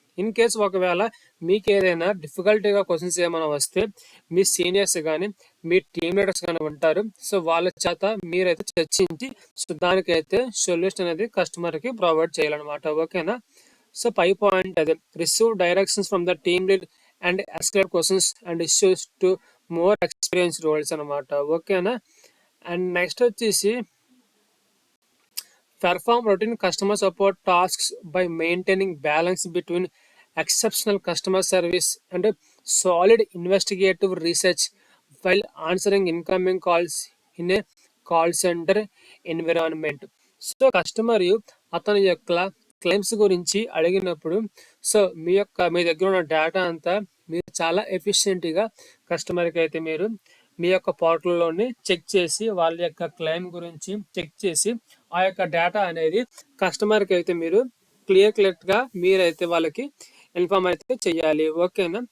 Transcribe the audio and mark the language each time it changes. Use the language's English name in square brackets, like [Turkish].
[English] in case [Telugu] ఒకవేళ మీకు ఏదైనా డిఫికల్టీగా క్వశ్చన్స్ ఏమైనా వస్తే మీ సీనియర్స్ కానీ మీ టీమ్ లీడర్స్ కానీ ఉంటారు. సో వాళ్ళ చేత మీరైతే చర్చించి సో దానికైతే సొల్యూషన్ అనేది కస్టమర్కి ప్రొవైడ్ చేయాలన్నమాట. ఓకేనా. [English] So పై point అదే receive directions from the team lead and escalate questions and issues to more experience roles అనమాట. [Telugu] ఓకేనా. [English] And next వచ్చేసి perform routine customer support tasks by maintaining balance between exceptional customer service and solid investigative research while answering incoming calls in a call center environment. [Telugu] So customer అతని యొక్క claims గురించి అడిగినప్పుడు so మీ దగ్గర ఉన్న data అంతా మీరు చాలా ఎఫిషియెంట్గా కస్టమర్కి అయితే మీరు మీ యొక్క పోర్టల్లోని చెక్ చేసి వాళ్ళ యొక్క క్లెయిమ్ గురించి చెక్ చేసి ఆ యొక్క డేటా అనేది కస్టమర్కి అయితే మీరు క్లియర్గా మీరైతే వాళ్ళకి ఇన్ఫార్మ్ అయితే చేయాలి. ఓకేనా.